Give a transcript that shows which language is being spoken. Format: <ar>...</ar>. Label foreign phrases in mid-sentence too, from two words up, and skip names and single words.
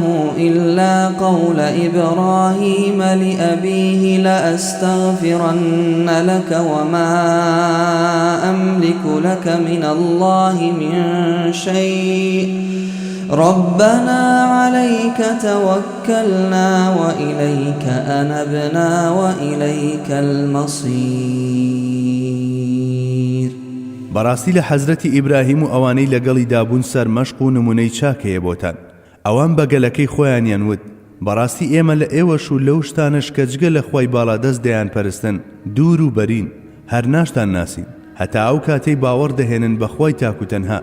<ar>إلا قول إبراهيم لأبيه لأستغفرن لك وما أملك لك من الله من شيء ربنا عليك توكلنا وإليك أنبنا وإليك المصير.</ar> <ckb>بەڕاستی لە حەزرەتی ئیبراهیم و ئەوانەی لەگەڵی دابوون سەرمەشق و نمونەی چاکەیە بۆتان. ئەوان بە گەلەکەی خۆیانیان وت: بەڕاستی ئێمە لە ئێوەش و لەو شتانش کە جگە لە خوای باڵادەست دەیان پەرستن دوور و بەرین، هەر ناشتان ناسین، هەتا ئەو کاتەی باوەڕ دەهێنن بە خوای تاک و تەنها.</ckb>